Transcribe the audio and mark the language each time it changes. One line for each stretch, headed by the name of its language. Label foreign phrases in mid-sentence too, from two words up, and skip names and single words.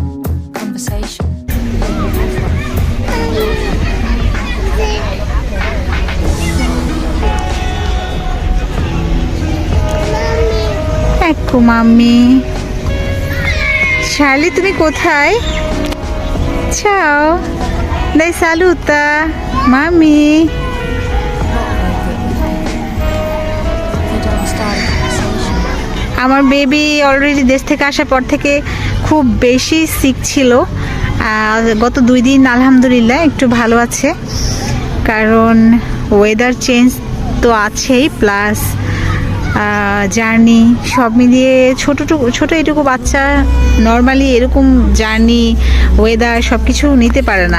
English: We won't have one.
Italian: Ecco mami. Charlie,
Bangla: তুমি কোথায়?
Italian: Ciao. Dai saluta. Mami.
Bangla: আমার
English: baby already
Bangla: দেশ থেকে আসার পর থেকে খুব বেশি সিক ছিল। গত 2 দিন আলহামদুলিল্লাহ একটু ভালো আছে, কারণ
English: weather change
Bangla: তো আছেই,
English: plus journey
Bangla: সব মিলিয়ে ছোট এটুকু বাচ্চা নর্মালি এরকম
English: journey, weather
Bangla: সব কিছু নিতে পারে না।